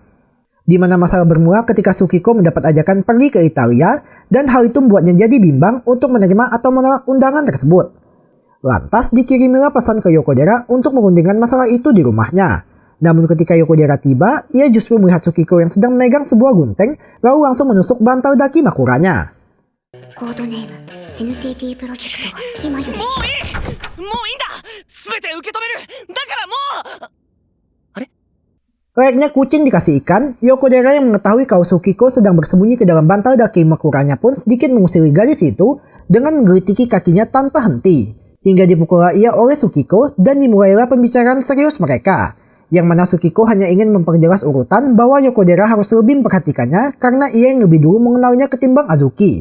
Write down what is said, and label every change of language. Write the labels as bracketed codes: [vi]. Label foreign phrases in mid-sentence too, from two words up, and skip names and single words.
[id] Di mana masalah bermula ketika Tsukiko mendapat ajakan pergi ke Italia, dan hal itu membuatnya jadi bimbang untuk menerima atau menolak undangan tersebut. Lantas dikirimilah pesan ke Yokodera untuk merundingkan masalah itu di rumahnya. Namun ketika Yokodera tiba, ia justru melihat Tsukiko yang sedang memegang sebuah gunting, lalu langsung menusuk bantal daki Makuranya. [ja] コードネーム NTT プロジェクトが今よりもういいんだ全て受け止めるだからもう [id] Layaknya kucing dikasih ikan, Yokodera yang mengetahui kalau Tsukiko sedang bersembunyi ke dalam bantal daki Makuranya pun sedikit mengusiri gadis itu dengan menggelitiki kakinya tanpa henti. Hingga dipukullah ia oleh Tsukiko dan dimulailah pembicaraan serius mereka. Yang mana Tsukiko hanya ingin memperjelas urutan bahwa Yokodera harus lebih memperhatikannya karena ia yang lebih dulu mengenalnya ketimbang Azuki.